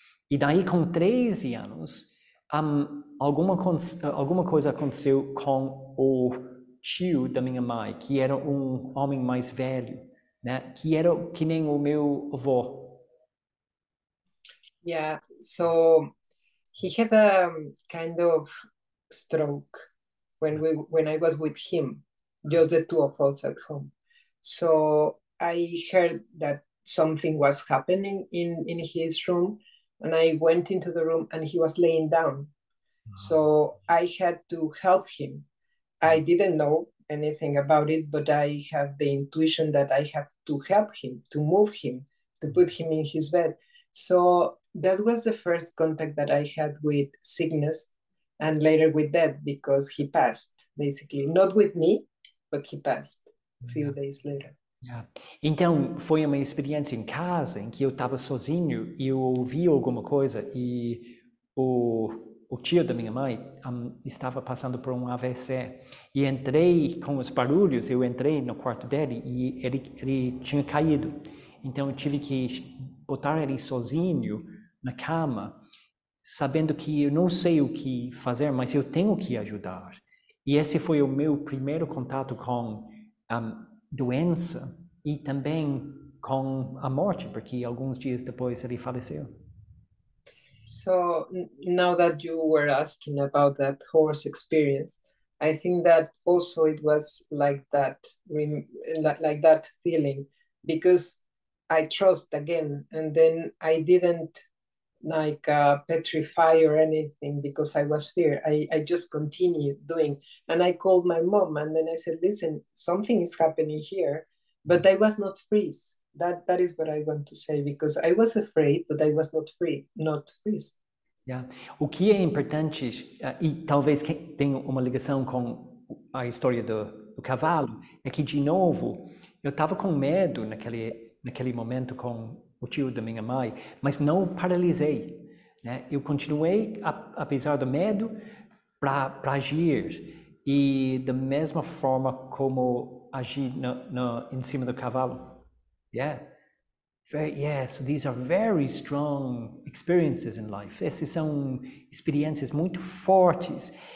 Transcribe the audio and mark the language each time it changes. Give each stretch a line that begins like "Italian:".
Portuguese: E daí, com 13 anos, alguma coisa aconteceu com o tio da minha mãe, que era um homem mais velho, né? Que era que nem o meu avô.
English: Yeah, so he had a kind of stroke when I was with him, just the two of us at home. So I heard that something was happening in his room, and I went into the room and he was laying down. So I had to help him. I didn't know anything about it, but I have the intuition that I have to help him, to move him, to put him in his bed. So that was the first contact that I had with sickness and later with death because he passed, basically. Not with me, but he passed a few days later. Yeah.
Portuguese: Então, foi uma experiência em casa em que eu estava sozinho e eu ouvi alguma coisa e o tio da minha mãe estava passando por um AVC e entrei com os barulhos, eu entrei no quarto dele e ele tinha caído. Então, eu tive que botar ele sozinho na cama, sabendo que eu não sei o que fazer, mas eu tenho que ajudar. E esse foi o meu primeiro contato com doença e também com a morte, porque alguns dias depois ele faleceu.
English: So now that you were asking about that horse experience, I think that also it was like that, like that feeling, because I trust again, and then I didn't like petrify or anything because I was fear. I just continued doing, and I called my mom, and then I said, "Listen, something is happening here," but I was not freeze. That is what I want to say because I was afraid, but I was not free, not freeze. Yeah.
Portuguese: O que é importante, e talvez tenha uma ligação com a história do cavalo, é que, de novo, eu estava com medo naquele momento com o tio da minha mãe, mas não paralisei. Né? Eu continuei, apesar do medo, para agir. E da mesma forma como agir em cima do cavalo.
English: Yeah. Yes, these are very strong experiences in life.
Portuguese: Essas são experiências muito fortes.